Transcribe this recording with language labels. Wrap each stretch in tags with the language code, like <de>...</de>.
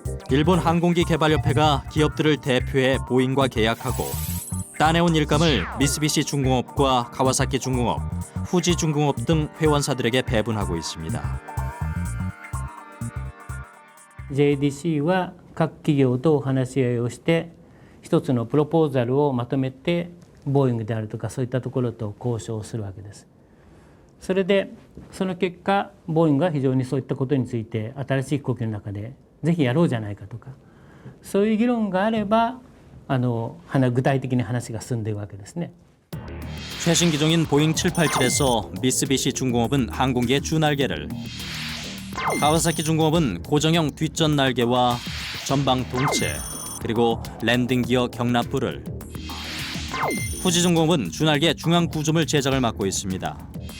<ko>일본 항공기 개발협회가 기업들을 대표해 보잉과 계약하고 따내온 일감을 미쓰비시 중공업과 가와사키 중공업, 후지 중공업 등 회원사들에게 배분하고 있습니다.</ko> <ja>JDC は各企業とお話し合いをして一つのプロポーザルをまとめてボーイングであるとかそういったところと交渉するわけです。それでその結果ボーイングは非常にそういったことについて新しい飛行機の中でぜひやろうじゃないかとかそういう議論があれば具体的に話が進んでいるわけですね。</ja> <ko>최신 기종인 보잉 787에서 미쓰비시 중공업은 항공기의 주날개를, 가와사키 중공업은 고정형 뒷전 날개와 전방 동체, 그리고 랜딩 기어 경납부를, 후지 중공업은 주날개 중앙 구조물 제작을 맡고 있습니다.</ko>